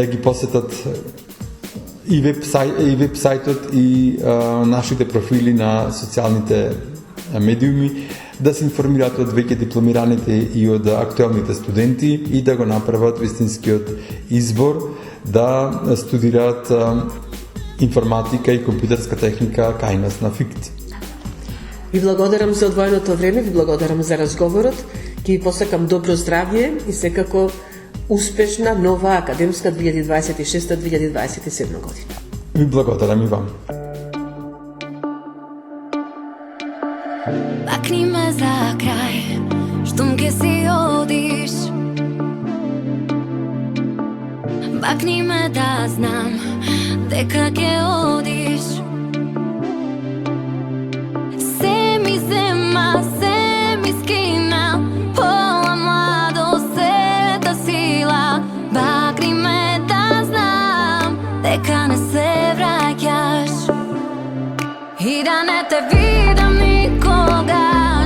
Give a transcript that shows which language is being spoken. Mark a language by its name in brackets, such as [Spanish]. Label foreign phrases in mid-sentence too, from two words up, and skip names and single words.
[Macedonian] ги посетат и веб-сајтот и нашите профили на социјалните медиуми, да се информираат од веќе дипломираните и од актуелните студенти и да го направат вистинскиот избор да студираат информатика и компјутерска техника кај нас на ФИКТ. Ви благодарам за одвоеното време, ви благодарам за разговорот, ќе ви посакам добро здравје и секако успешна нова академска 2026-2027 година. Ви благодарам и вам. Бакни ме за крај, штом ке си одиш. Бакни ме да знам дека ке одиш. Се ми зема, се ми скина, пола младост, сета сила. Бакни ме да знам дека не се враќаш и да не те видам никогаш.